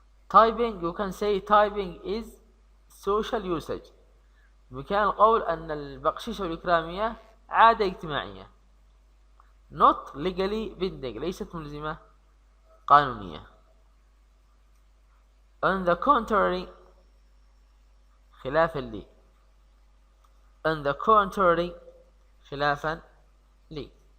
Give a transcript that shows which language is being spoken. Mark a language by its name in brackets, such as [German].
[English] typing you can say typing is social usage. [Arabic] بإمكان القول أن البقشيش والإكرامية عادة اجتماعية [English] not legally binding [Arabic] ليست ملزمة قانونية. [English] on the contrary [Arabic] خلافا لي [English] on the contrary خلافا لي.